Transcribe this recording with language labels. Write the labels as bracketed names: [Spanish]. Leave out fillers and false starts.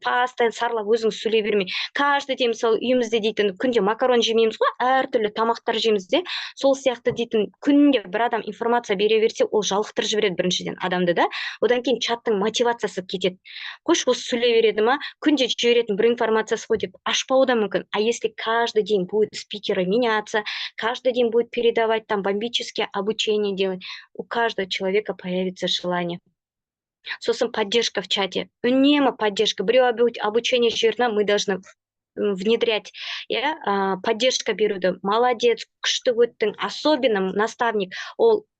[Kazakh] Постоянно сарылап өзіңіз сөйлей бермей. [Russian] Каждый день [Kazakh] мысалы үйімізде дейтін күнде макарон жемейміз ғой, әртүрлі тамақтар жейміз де. Сол сияқты дейтін күнде бір адам информация бере берсе, ол жалықтырып жібереді біріншіден адамды, да. Одан кейін чаттың мотивациясы кетеді. Қош осы сөйлей береді ма, күнде жіберетін бір информациясы ғой деп ашпауы да мүмкін. [Russian] А если каждый день будет спикеры меняться, каждый день будет передавать там бомбические обучения делать, у каждого человека появится желание. [Kazakh] Сосын [Russian] поддержка в чате. [Kazakh] Үнемі поддержка. Біреу обучение жіберді, [Russian] мы должны внедрять, [Kazakh] поддержка беруді. Молодец, күшті өттің, особенно наставник, ол